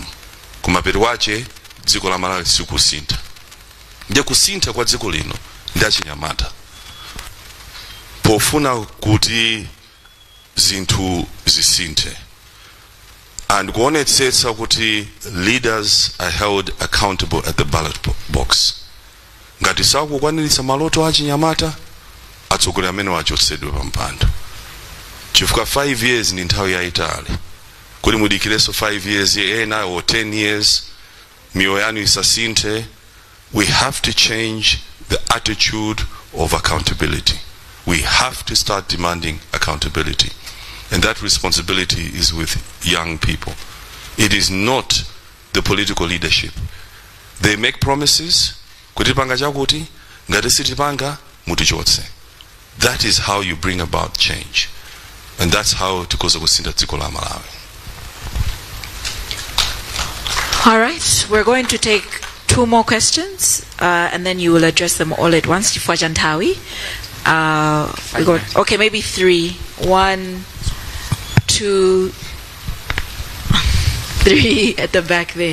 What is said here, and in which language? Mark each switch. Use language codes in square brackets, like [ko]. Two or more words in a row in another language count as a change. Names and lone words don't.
[ny] Kumapeto wache dziko la Malawi sikusintha. Ndiye kusintha kwa dziko lino ndi achinyamata. Pofuna kuti zinthu zisinthe and kuonetsetsa kuti [en] leaders are held accountable at the ballot box. [ny] Ngati sakukwaniritsa maloto achinyamata, atsogoleri amene wachotsedwe pa mpando. Chifukwa 5 years ni nthawi yayitali. Kuti mudikireso 5 years ena or 10 years mioyo yanu isasinthe. [en] We have to change the attitude of accountability. We have to start demanding accountability. And that responsibility is with young people. It is not the political leadership. They make promises. [ny] Kutipanga chakuti, ngati sitipanga, mutichotse. [en] That is how you bring about change. And that's how [ny] tikoza kusintha dziko la Malawi. [en] All right, we're going to take 2 more questions, and then you will address them all at once. Okay, maybe 3. 1, 2, 3 at the back there.